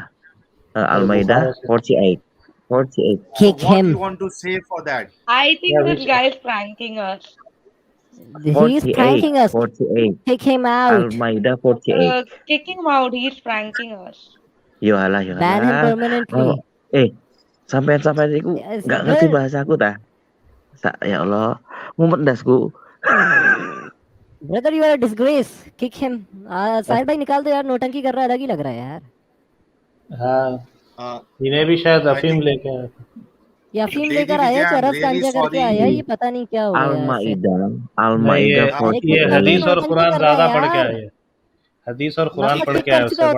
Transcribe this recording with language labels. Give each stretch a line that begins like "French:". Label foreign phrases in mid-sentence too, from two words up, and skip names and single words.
English: Al-Maidah 48. Kick What him. you want to say for that? I think this guy is pranking us. He's pranking us. 48. Kick him out. Al-Maidah 48. Kick him out. He's pranking us. Yohalah. Ban him permanently.
Javanese: Sampai iku nggak ngerti bahasaku ta?
Arabic: Ya Allah,
Javanese: ngumpet dasku.
English: Brother, you are a disgrace. Kick him.
Hindi: साहिल भाई निकाल दो यार, नोटंकी कर रहा है, अलग ही लग रहा है यार। हाँ, इन्हें भी शायद अफीम लेके आया। या अफीम लेकर आया, चरस गांजा करके आया, ये पता नहीं क्या हो गया। Al-Maidah ये हदीस और कुरान ज्यादा पढ़ के आए। हदीस और कुरान पढ़ के आए, उससे बड़ा